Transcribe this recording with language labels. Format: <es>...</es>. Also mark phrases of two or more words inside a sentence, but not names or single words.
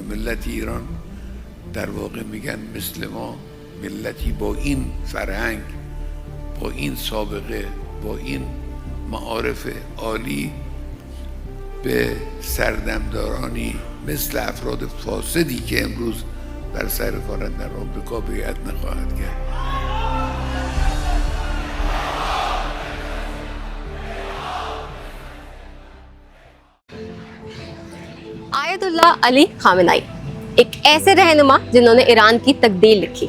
<fa>ملت ایران در واقع میگن مثل ما، ملتی با این فرهنگ، با این سابقه، با این معارف عالی به سردمدارانی مثل افراد فاسدی که امروز بر سر کارند در آمریکا بیعت نخواهد کرد.</fa> <hi>आयतुल्लाह अली खामेनेई एक ऐसे रहनुमा जिन्होंने ईरान की तकदीर लिखी।</hi>